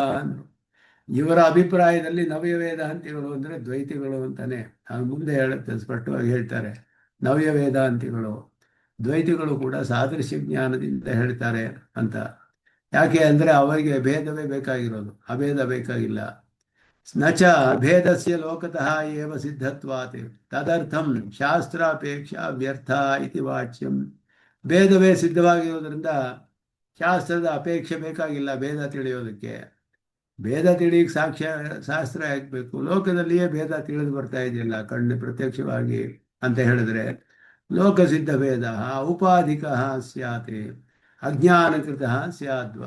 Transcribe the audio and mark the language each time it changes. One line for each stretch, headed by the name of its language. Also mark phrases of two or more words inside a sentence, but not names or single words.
Kannada: ಇವರ ಅಭಿಪ್ರಾಯದಲ್ಲಿ ನವ್ಯ ವೇದಾಂತಿಗಳು ಅಂದರೆ ದ್ವೈತಿಗಳು ಅಂತಾನೆ ಮುಂದೆ ಹೇಳುತ್ತೆ, ಸ್ಪಷ್ಟವಾಗಿ ಹೇಳ್ತಾರೆ. ನವ್ಯ ವೇದಾಂತಿಗಳು, ದ್ವೈತಿಗಳು ಕೂಡ ಸಾದೃಶ್ಯ ಜ್ಞಾನದಿಂದ ಹೇಳ್ತಾರೆ ಅಂತ. ಯಾಕೆ ಅಂದರೆ ಅವರಿಗೆ ಭೇದವೇ ಬೇಕಾಗಿರೋದು, ಅಭೇದ ಬೇಕಾಗಿಲ್ಲ.
Sanskrit: ನಚ ಭೇದಸ್ಯ ಲೋಕತಃ ಏವ ಸಿದ್ಧತ್ವಾತ್ ತದರ್ಥಂ ಶಾಸ್ತ್ರಾಪೇಕ್ಷಾ ವ್ಯರ್ಥ ಇತಿ ವಾಚ್ಯಂ.
Kannada: ಭೇದವೇ ಸಿದ್ಧವಾಗಿರೋದ್ರಿಂದ ಶಾಸ್ತ್ರದ ಅಪೇಕ್ಷೆ ಬೇಕಾಗಿಲ್ಲ ಭೇದ ತಿಳಿಯೋದಕ್ಕೆ. ಭೇದ ತಿಳಿಯಕ್ಕೆ ಶಾಸ್ತ್ರ ಹಾಕಬೇಕು. ಲೋಕದಲ್ಲಿಯೇ ಭೇದ ತಿಳಿದು ಬರ್ತಾ ಇದೆಯಲ್ಲ ಪ್ರತ್ಯಕ್ಷವಾಗಿ ಅಂತ ಹೇಳಿದ್ರೆ,
Sanskrit: ಲೋಕಸಿದ್ಧ ಭೇದ ಉಪಾಧಿಕ ಸ್ಯಾತ್ ಅಜ್ಞಾನಕೃತ ಸ್ಯಾದ್ವ.